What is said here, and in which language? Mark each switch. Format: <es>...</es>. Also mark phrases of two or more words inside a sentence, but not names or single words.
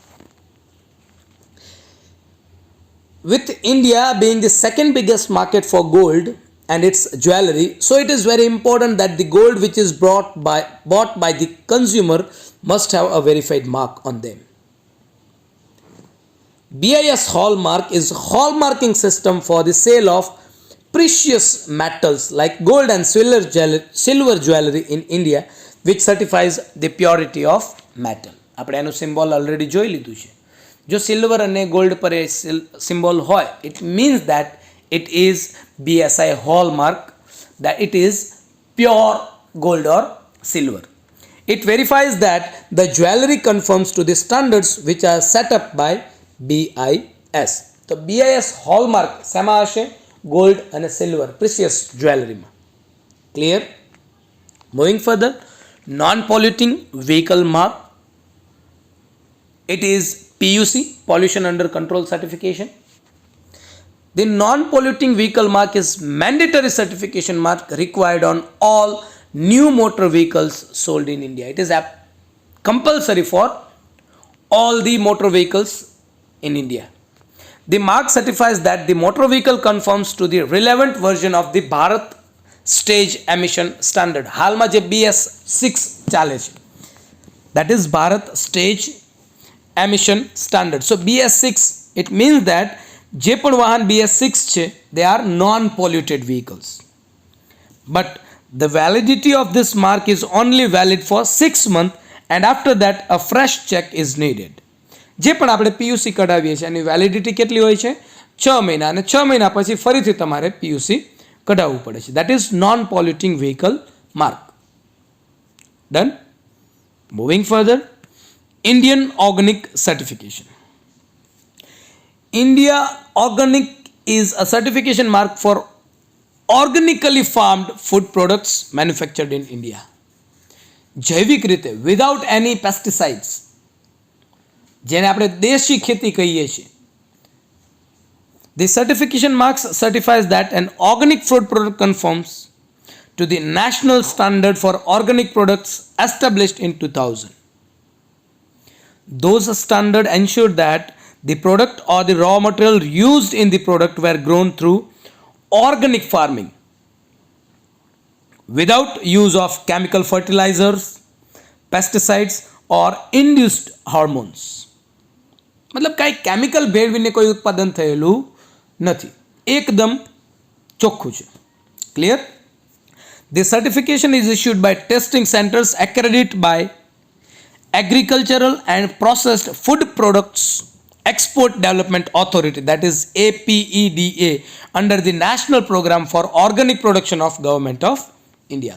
<en>With India being the second biggest market for gold and its jewelry, so it is very important that the gold which is bought by the consumer must have a verified mark on them. BIS hallmark is hallmarking system for the sale of precious metals like gold and silver jewelry in India, which certifies the purity of metal.</en> <gu>આપણે એનું સિમ્બોલ ઓલરેડી જોઈ લીધું છે. જો સિલ્વર અને ગોલ્ડ પર એ સિમ્બોલ હોય,</gu> <en>it means that it is BSI hallmark, that it is pure gold or silver. It verifies that the jewelry conforms to the standards which are set up by BIS.</en> <gu>તો BIS હોલમાર્ક શેમાં હશે? ગોલ્ડ અને</gu> <en>silver precious jewelryમાં.</en> <gu>ક્લિયર?</gu> <en>Moving further, non polluting vehicle mark. It is PUC, Pollution Under Control Certification. The non-polluting vehicle mark is mandatory certification mark required on all new motor vehicles sold in India. It is compulsory for all the motor vehicles in India. The mark certifies that the motor vehicle conforms to the relevant version of the Bharat Stage Emission Standard.</en> <gu>હાલમાં જે BS6 ચાલે છે,</gu> <en>that is Bharat Stage Emission Standard. So BS6, it means that</en> <gu>જે પણ વાહન BS6 છે,</gu> <en>they are non-polluted vehicles. But the validity of this mark is only valid for 6 months, and after that a fresh check is needed.</en> <gu>જે પણ આપણે PUC કઢાવીએ છીએ એની વેલિડિટી કેટલી હોય છે? 6 મહિના, અને 6 મહિના પછી ફરીથી તમારે PUC કઢાવવું પડે છે.</gu> <en>That is non polluting vehicle mark. Done. Moving further, Indian Organic Certification. India Organic is a certification mark for organically farmed food products manufactured in India.</en> <gu>જૈવિક રીતે,</gu> <en>without any pesticides,</en> <gu>જેને આપણે દેશી ખેતી કહીએ છીએ.</gu> <en>The certification marks certifies that an organic food product conforms to the national standard for organic products established in 2000. Those standards ensure that the product or the raw material used in the product were grown through organic farming without use of chemical fertilizers, pesticides or induced hormones.</en> <gu>मतलब કાંઈ કેમિકલ ભેળવીને કોઈ ઉત્પાદન થયેલું નથી, એકદમ ચોખ્ખું છે. ક્લિયર?</gu> <en>The certification is issued by testing centers accredited by Agricultural and Processed Food Products Export Development Authority, that is APEDA, under the National Program for Organic Production of Government of India.</en>